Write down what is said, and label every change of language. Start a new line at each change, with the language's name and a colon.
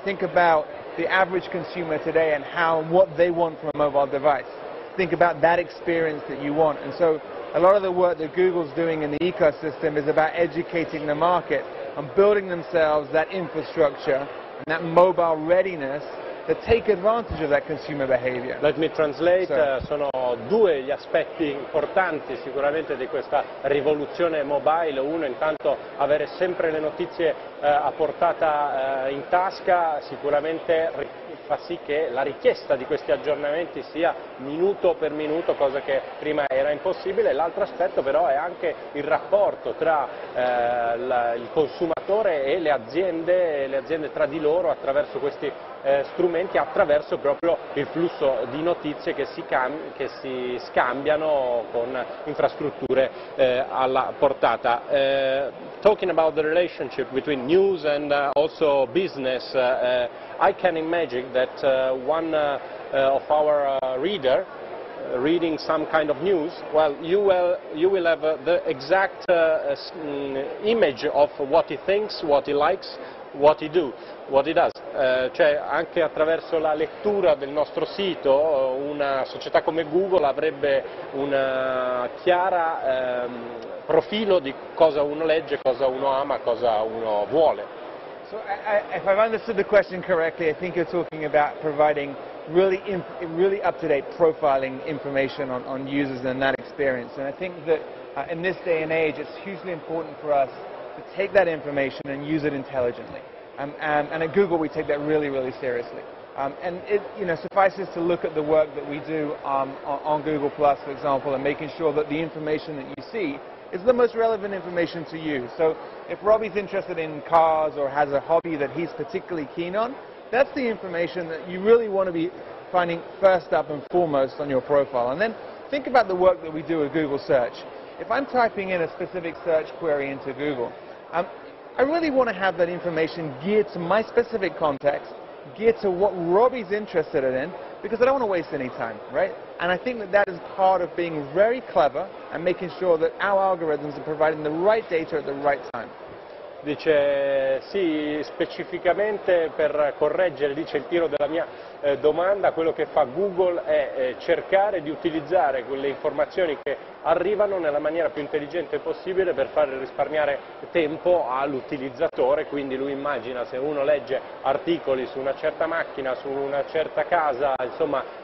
English: Think about the average consumer today and what they want from a mobile device. Think about that experience that you want. And so a lot of the work that Google's doing in the ecosystem is about educating the market and building themselves that infrastructure and that mobile readiness that take advantage of that consumer behavior. Let me translate,
Italian: sono due gli aspetti importanti sicuramente di questa rivoluzione mobile. Uno, intanto avere sempre le notizie a portata in tasca, sicuramente fa sì che la richiesta di questi aggiornamenti sia minuto per minuto, cosa che prima era impossibile. L'altro aspetto però è anche il rapporto tra il consumatore e le aziende tra di loro attraverso questi strumenti, attraverso proprio il flusso di notizie che si scambiano con infrastrutture alla portata.
English: Talking about the relationship between news and also business, I can imagine that one of our reader reading some kind of news, well, you will have the exact image of what he thinks, what he likes, what he does.
Italian: Cioè anche attraverso la lettura del nostro sito una società come Google avrebbe un chiara profilo di cosa uno legge, cosa uno ama, cosa uno vuole.
English: So if I've understood the question correctly, I think you're talking about providing really up-to-date profiling information on users and that experience. And I think that in this day and age, it's hugely important for us to take that information and use it intelligently. And at Google, we take that really, really seriously. And it suffices to look at the work that we do on Google Plus, for example, and making sure that the information that you see is the most relevant information to you. So if Robbie's interested in cars or has a hobby that he's particularly keen on, that's the information that you really want to be finding first up and foremost on your profile. And then think about the work that we do at Google Search. If I'm typing in a specific search query into Google, I really want to have that information geared to my specific context geared to what Robbie's interested in, because I don't want to waste any time, right? And I think that that is part of being very clever and making sure that our algorithms are providing the right data at the right time.
Italian: Dice sì, specificamente per correggere, dice il tiro della mia domanda, quello che fa Google è cercare di utilizzare quelle informazioni che arrivano nella maniera più intelligente possibile per far risparmiare tempo all'utilizzatore, quindi lui immagina se uno legge articoli su una certa macchina, su una certa casa, insomma,